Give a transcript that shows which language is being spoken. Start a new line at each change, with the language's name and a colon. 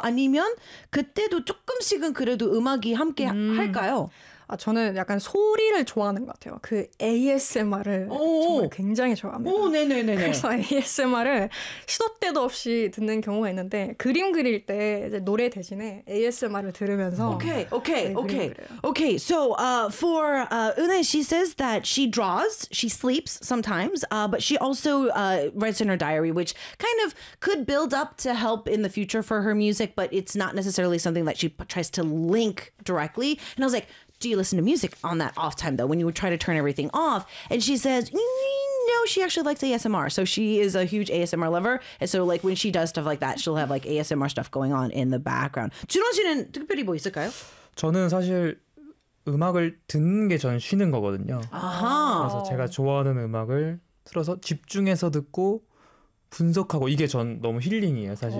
Korean: 아니면 그때도 조금씩은 그래도 음악이 함께 할까요? 저는 약간 소리를 좋아하는 것 같아요. 그 ASMR을 정말 굉장히 좋아합니다. 그래서 ASMR을 시도 때도 없이 듣는 경우가 있는데 그림 그릴 때 이제 노래 대신에 ASMR을 들으면서 오케이.
English: So for Eunae, she says that she draws, she sleeps sometimes, but she also writes in her diary, which kind of could build up to help in the future for her music, but it's not necessarily something that she tries to link directly. And I was like, do you listen to music on that off time, though, when you would try to turn everything off? And she says, no, she actually likes ASMR. So she is a huge ASMR lover. And so, like, when she does stuff like that, she'll have, like, ASMR stuff going on in the background.
Korean: 준원 씨는 특별히 뭐 있을까요? 저는 사실 음악을 듣는 게 저는 쉬는 거거든요. 아하. 그래서 제가 좋아하는 음악을 틀어서 집중해서 듣고 분석하고 이게 전 너무 힐링이에요, 사실.